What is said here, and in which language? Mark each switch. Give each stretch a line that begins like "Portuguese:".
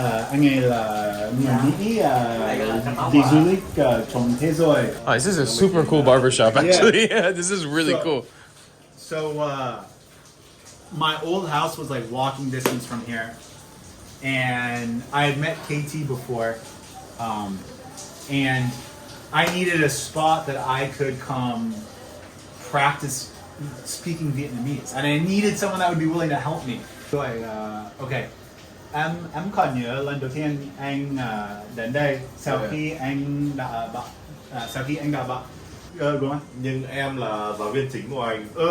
Vietnamese: Anh ấy là người Mỹ đi du lịch trong thế giới.
English: Oh, this is a super cool barber shop, actually. Yeah, this is really cool. So my old house was like walking distance from here, and I had met KT before, and I needed a spot that I could come practice speaking Vietnamese, and I needed someone that would be willing to help me. So okay,
Vietnamese: em còn nhớ lần đầu tiên anh đến đây sau khi anh đã bận. Đúng không? Nhưng em là giáo viên chính của anh.